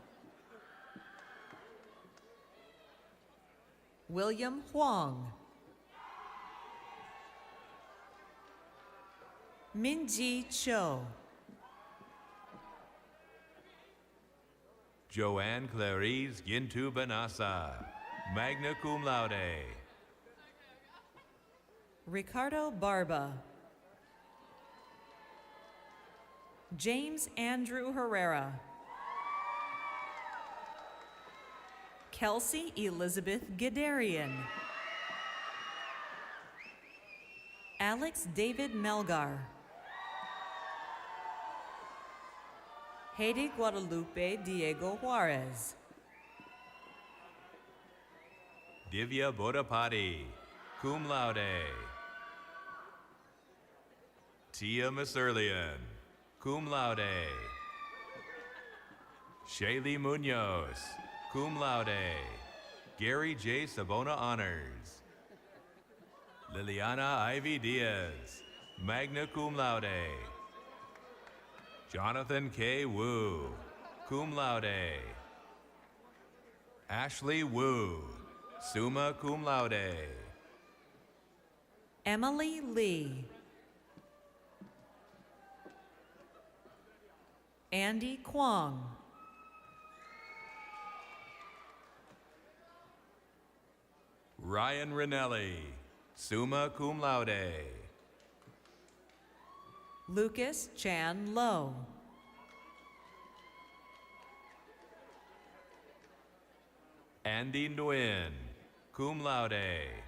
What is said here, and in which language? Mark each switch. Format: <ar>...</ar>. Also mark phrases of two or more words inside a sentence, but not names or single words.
<en>William Huang. Minji Cho. Joanne Clarice Gintu Banasa,</en> <la>magna cum laude.</la> <en>Ricardo Barba. James Andrew Herrera. Kelsey Elizabeth Gidarian. Alex David Melgar. Haiti Guadalupe Diego Juarez. Divya Bodapati,</en> <la>cum laude.</la> <en>Tia Maserlian,</en> <la>cum laude.</la> <en>Shaylee Munoz,</en> <la>cum laude.</la> <en>Gary J. Sabona Honors. Liliana Ivy Diaz,</en> <la>magna cum laude.</la> <en>Jonathan K. Wu,</en> <la>cum laude.</la> <en>Ashley Wu,</en> <la>summa cum laude.</la> <en>Emily Lee. Andy Kwong. Ryan Rinelli,</en> <la>summa cum laude.</la> <en>Lucas Chan Lowe. Andy Nguyen,</en> <la>cum laude.</la>